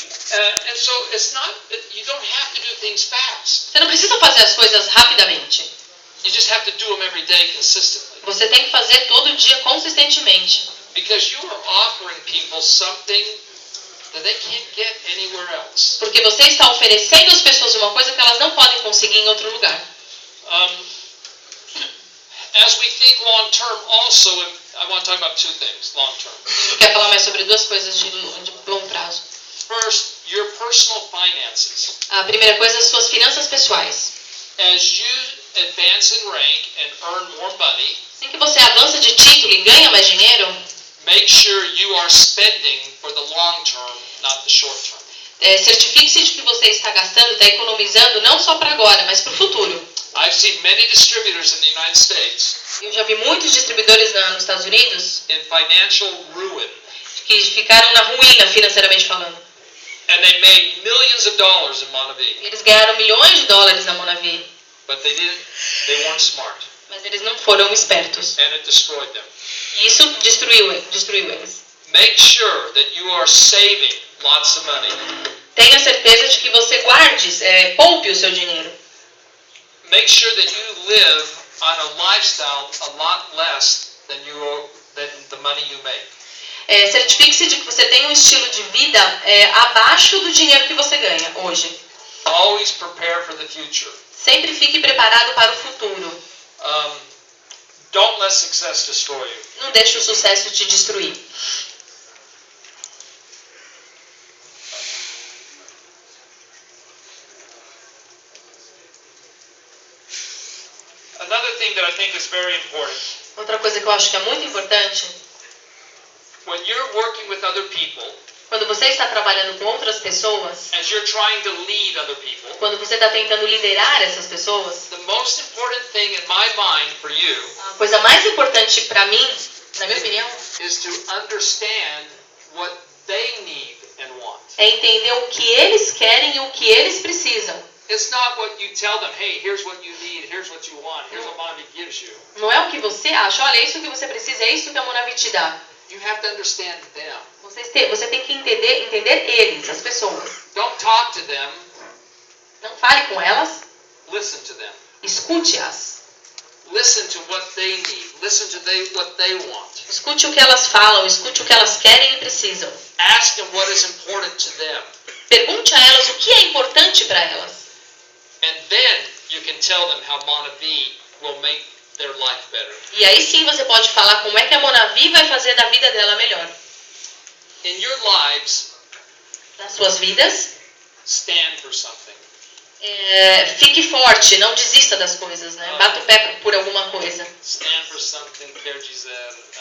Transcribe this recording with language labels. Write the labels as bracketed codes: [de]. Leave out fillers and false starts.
[en] And so it's not, you don't have to do things fast. [pt] Você não precisa fazer as coisas rapidamente. [en] You just have to do them every day consistently. [pt] Você tem que fazer todo dia consistentemente. [en] Because you are offering people something that they can't get anywhere else. [pt] Porque você está oferecendo às pessoas uma coisa que elas não podem conseguir em outro lugar. [en] As we think long term also, I want to talk about two things, long term. [pt] Eu quero falar mais sobre duas coisas de longo prazo. [en] First, your personal finances. [pt] A primeira coisa, as suas finanças pessoais. [en] As you advance in rank and earn more money, [pt] Assim que você avança de título e ganha mais dinheiro, [en] make sure you are spending for the long term, not the short term. [pt] certifique-se de que você está gastando, está economizando não só para agora, mas para o futuro. [en] I've seen many distributors in the United States [pt] Eu já vi muitos distribuidores nos Estados Unidos [en] in financial ruin, [pt] que ficaram na ruína financeiramente falando. [en] and they made millions of dollars in Monavie, [pt] E eles ganharam milhões de dólares na Monavi, [en] but they weren't smart, [pt] mas eles não foram espertos. [en] and it destroyed them. [pt] E isso destruiu eles. [en] Make sure that you are saving lots of money. [pt] Tenha certeza de que você guarde, poupe o seu dinheiro. [en] Make sure that you live on a lifestyle a lot less than the money you make. [pt] Certifique-se de que você tem um estilo de vida abaixo do dinheiro que você ganha hoje. [en] Always prepare for the future. [pt] Sempre fique preparado para o futuro. [en] Don't let success destroy you. [pt] Não deixe o sucesso te destruir. [en] Another thing that I think is very important. [pt] Outra coisa que eu acho que é muito importante, [en] When you're working with other people, [pt] quando você está trabalhando com outras pessoas, [en] as you're trying to lead other people, [pt] quando você está tentando liderar essas pessoas, [en] the most important thing in my mind for you [pt] a coisa mais importante para mim, na minha opinião, [en] is to understand what they need and want. [pt] é entender o que eles querem e o que eles precisam. [en] It's not what you tell them, hey, here's what you need, here's what you want, here's what Monavie gives you. [pt] Não é o que você acha, olha, é isso que você precisa, é isso que a Monavi te dá. [en] You have to understand them. [pt] Você tem que entender eles, as pessoas. [en] Don't talk to them, [pt] Não fale com elas, [en] listen to them. [pt] escute-as. [en] Listen to what they need. Listen to what they want. [pt] Escute o que elas falam, escute o que elas querem e precisam. [en] Ask them what is important to them. [pt] Pergunte a elas o que é importante para elas. [en] And then you can tell them how Monavie will make their life better. [pt] E aí sim você pode falar como é que a Monavi vai fazer da vida dela melhor. [en] In your lives, [pt] Nas suas vidas, [en] stand for something. [pt] fique forte, não desista das coisas, né? Bata o pé por alguma coisa. [en] Stand for something [pt] quer dizer...